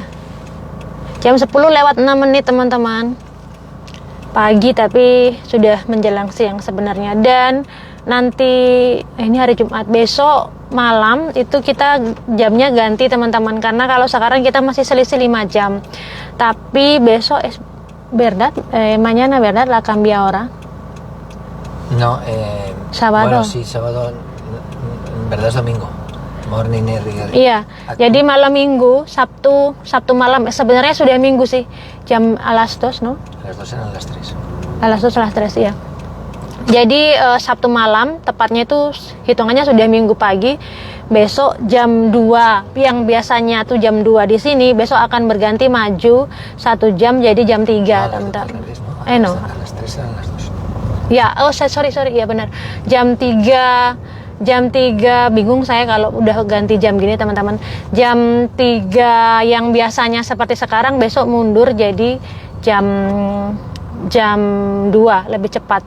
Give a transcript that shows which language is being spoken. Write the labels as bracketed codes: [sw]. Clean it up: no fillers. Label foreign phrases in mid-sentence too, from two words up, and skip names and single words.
[id] Jam 10 lewat 6 menit teman-teman. Pagi tapi sudah menjelang siang sebenarnya. Dan nanti ini hari Jumat, besok malam itu kita jamnya ganti teman-teman, karena kalau sekarang kita masih selisih 5 jam. Tapi besok [es] mañana verdad la cambia ahora. no, Sábado. bueno, sí, sábado, en verdad es domingo, [en] morning [id] Iya, jadi malam minggu, Sabtu malam, sebenarnya sudah minggu sih, jam [es] a las 2, no? las 2 eran las 3. A las 2 a las 3, [id] iya. Jadi Sabtu malam, tepatnya itu hitungannya sudah minggu pagi. Besok jam 2, yang biasanya tuh jam 2 di sini, besok akan berganti maju 1 jam jadi jam 3, teman-teman. [es] No. A las 3 eran las 2. [id] Ya, sorry, ya benar. Jam 3, bingung saya kalau udah ganti jam gini teman-teman. Jam 3 yang biasanya seperti sekarang besok mundur jadi jam 2, lebih cepat.